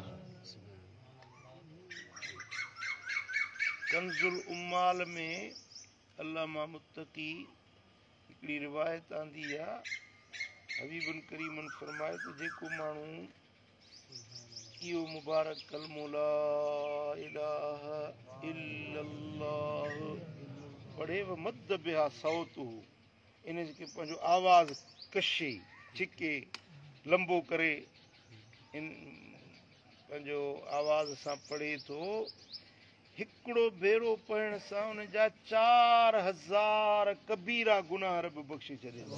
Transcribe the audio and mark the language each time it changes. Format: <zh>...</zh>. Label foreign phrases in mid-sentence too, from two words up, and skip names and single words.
<sd>कंज़ुल उम्माल में अल्लामा मुत्तकी हिकिड़ी रिवायत आंदी आहे हबीबन करीमन फरमाए त जेको माण्हू इहो मुबारक कलमो</sd> <ar>لا إله إلا الله</ar> <sd>पढ़े</sd> <ar>ومد بها صوته</ar> <sd>इन खे पंहिंजो आवाज़ कशे छिके लंबो करे इन पंहिंजो आवाज़ सां पढ़े थो हिकिड़ो भेरो पढ़ण सां उन जा 4000 कबीरा गुनाह रब बख़्शे छॾे</sd>